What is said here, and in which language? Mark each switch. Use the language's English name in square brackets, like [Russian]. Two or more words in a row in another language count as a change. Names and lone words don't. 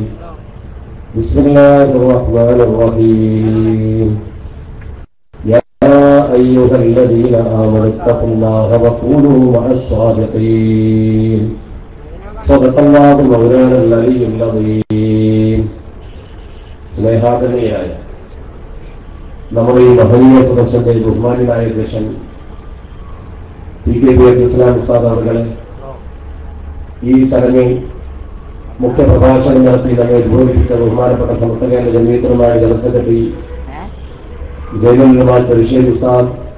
[Arabic] بسم الله الرحمن الرحيم. يا أيها الذين آمنوا اتقوا الله وكونوا مع الصادقين. صدق الله مولانا العلي العظيم. [Malayalam] സ്നേഹാദരണീയരായ നമ്മുടെ ഈ മഹനീയ സദസ്സിന്റെ ബഹുമാന്യനായ അധ്യക്ഷൻ PKB ഇസ്ലാം ഉസ്താദുകളെ, ഈ ചടങ്ങിൽ മുഖ്യപ്രഭാഷണം നടത്തി നമ്മെ ഉദ്ബോധിപ്പിച്ച ബഹുമാനപ്പെട്ട സമസ്ത കേരള ജമീയത്തുലമാ ജനറൽ സെക്രട്ടറി സൈനുൽ ഉലമാ റഷീദ് ഉസ്താദ്